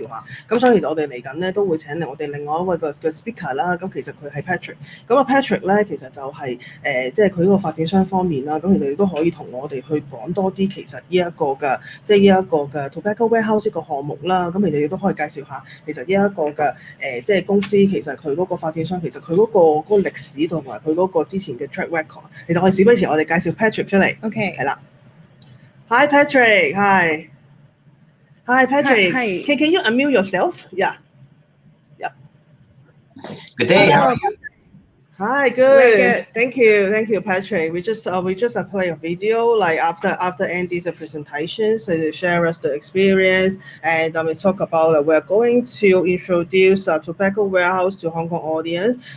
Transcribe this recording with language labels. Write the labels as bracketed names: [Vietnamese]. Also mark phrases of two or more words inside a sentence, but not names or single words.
[Cantonese] 下，咁所以其實我哋嚟緊咧都會請嚟我哋另外一位嘅 speaker 啦，咁其實佢係 Patrick， 咁啊 Patrick 咧其實就係即係佢呢個發展商方面啦，咁其實亦都可以同我哋去講多啲其實呢一個嘅即係呢一個嘅 Tobacco Warehouse 個項目啦，咁其實亦都可以介紹下其實呢一個嘅即係公司其實佢嗰個發展商其實佢嗰個歷史同埋佢嗰個之前嘅 [English] track record， [Cantonese] 其實我哋事不宜遲，我哋介紹 Patrick 出嚟。OK， 係啦。Hi Patrick， Hi Patrick. [English] Hi. Can you unmute yourself? Yeah. Good day. How are you? Hi. Good. Thank you, Patrick. We just play a video like after Andy's presentation, so to share us the experience, and we talk about we're going to introduce Tobacco Warehouse to Hong Kong audience.